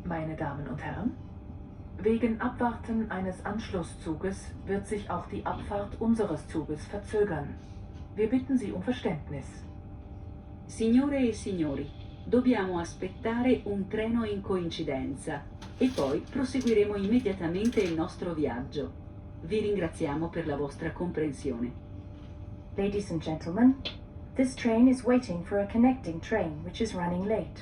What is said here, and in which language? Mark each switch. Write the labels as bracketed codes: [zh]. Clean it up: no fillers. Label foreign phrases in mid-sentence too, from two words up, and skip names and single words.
[de] meine Damen und Herren. Wegen Abwarten eines Anschlusszuges wird sich auch die Abfahrt unseres Zuges verzögern. Wir bitten Sie um Verständnis. [it] Signore e signori, dobbiamo aspettare un treno in coincidenza e poi proseguiremo immediatamente il nostro viaggio. Vi ringraziamo per la vostra comprensione. [en] Ladies and gentlemen, this train is waiting for a connecting train which is running late.